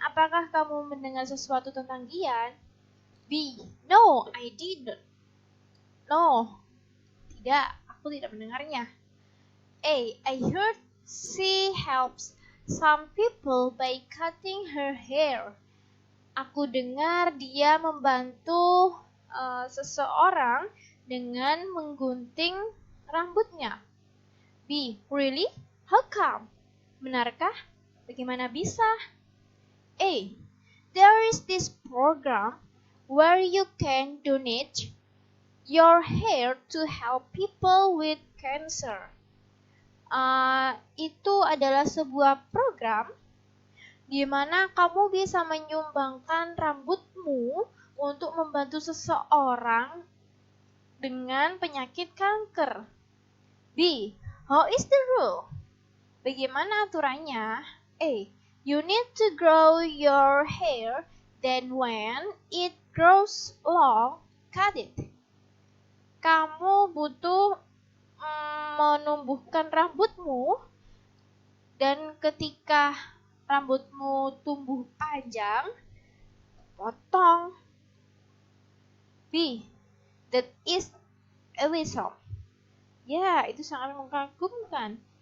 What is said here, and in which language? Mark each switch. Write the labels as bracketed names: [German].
[Indonesian] Apakah kamu mendengar sesuatu tentang Gian? B. [English] No, I didn't. [Indonesian] No, tidak, aku tidak mendengarnya. A. [English] I heard she helps some people by cutting her hair. [Indonesian] Aku dengar dia membantu seseorang dengan menggunting rambutnya. [English] B. Really? How come? [Indonesian] Benarkah? Bagaimana bisa? [English] A. There is this program where you can donate your hair to help people with cancer. [Indonesian] Itu adalah sebuah program di mana kamu bisa menyumbangkan rambutmu untuk membantu seseorang dengan penyakit kanker. [English] B. How is the rule? [Indonesian] Bagaimana aturannya? [English] A. You need to grow your hair, then when it grows long, cut it. [Indonesian] Kamu butuh menumbuhkan rambutmu, dan ketika rambutmu tumbuh panjang, potong. B. [English] That is awesome. [Indonesian] Ya, itu sangat mengagumkan.